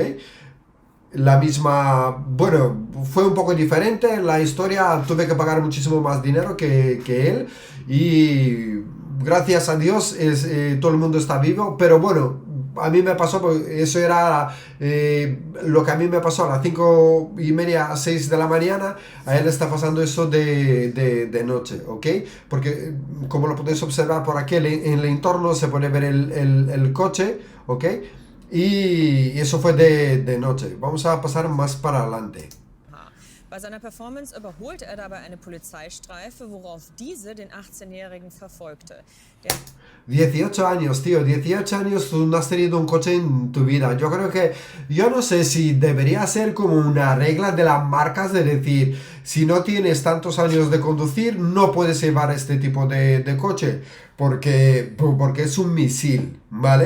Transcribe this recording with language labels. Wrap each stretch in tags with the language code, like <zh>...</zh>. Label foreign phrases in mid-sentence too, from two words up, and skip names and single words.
<es>La misma, bueno, fue un poco diferente la historia, tuve que pagar muchísimo más dinero que él y gracias a Dios todo el mundo está vivo, pero bueno, a mí me pasó, eso era lo que a mí me pasó a las 5:30, 6 de la mañana, a él está pasando eso de noche, ¿ok? Porque como lo podéis observar por aquí en el entorno se puede ver el coche, ¿ok? Y eso fue de noche. Vamos a pasar más para adelante.</es> <de>Bei seiner Performance überholte er dabei eine Polizeistreife, worauf diese den 18-Jährigen verfolgte.</de> <es>18 años, tío, 18 años tú no has tenido un coche en tu vida. Yo no sé si debería ser como una regla de las marcas de decir, si no tienes tantos años de conducir, no puedes llevar este tipo de coche. Porque es un misil, ¿vale?</es>